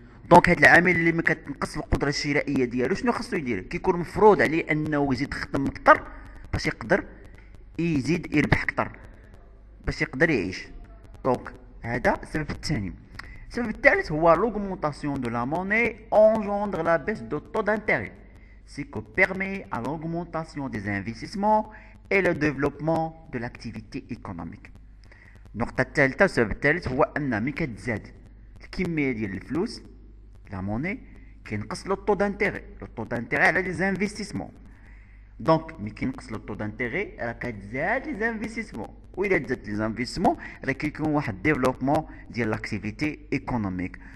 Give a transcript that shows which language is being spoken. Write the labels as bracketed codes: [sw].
[ar] دونك هذا العامل اللي ما كتنقص القدره الشرائيه ديالو شنو خاصو يدير؟ كيكون مفروض عليه انه يزيد يخدم اكثر باش يقدر يزيد يربح اكثر باش يقدر يعيش. دونك هذا السبب الثاني. السبب الثالث هو [fr] l'augmentation de la monnaie engendre la baisse de taux d'intérêt, ce qui permet à l'augmentation des investissements et le développement de l'activité économique. [ar] النقطة الثالثة والسبب الثالث هو أن ملي كتزاد الكمية ديال الفلوس لا موني كينقص لو طو دانتيغي، لو طو دانتيغي على لي زانفيستيسمون. دونك ملي كينقص لو طو دانتيغي راه كتزاد لي زانفيستيسمون، وإلا تزاد لي زانفيستيسمون راه كيكون واحد ديفلوبمون ديال لاكتيفيتي ايكونوميك.